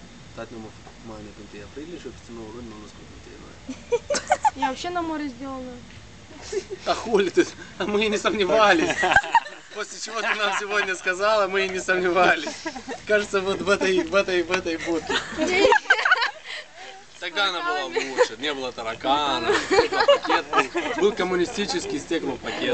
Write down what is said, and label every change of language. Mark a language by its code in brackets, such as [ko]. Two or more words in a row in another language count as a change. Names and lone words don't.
[ro] Tati nu mă făcut mâine pe 1 aprilie și peste 9 luni m-am născut pe 1 ianuarie. [ru] Я вообще на море сделана. А хули ты? А мы и не сомневались. После чего ты нам сегодня сказала, мы и не сомневались. Кажется, вот в этой будке. Тогда она была лучше, не было тараканов, стеклопакет был коммунистический стеклопакет.